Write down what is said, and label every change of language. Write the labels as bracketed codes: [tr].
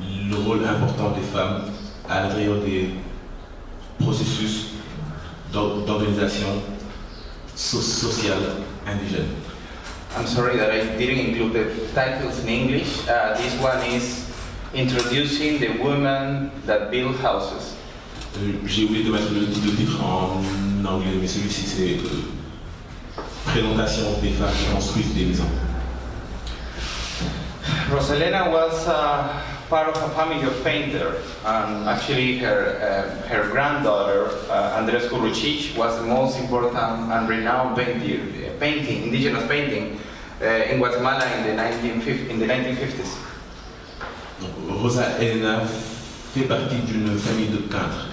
[fr] le rôle important des femmes à l'intérieur des processus d'organisation sociale indigène. [en] I'm sorry that I didn't include the titles in English. This one is Introducing the Women That Build Houses. [fr] J'ai oublié de mettre le titre en anglais, mais celui-ci c'est Présentation des femmes qui construisent des maisons. [en] Rosalena was part of a family of painters, and actually her granddaughter, Andres Kurucic, was the most important and renowned indigenous painting in Guatemala in the 1950s. [fr] Rosa Elena fait partie d'une famille de peintres.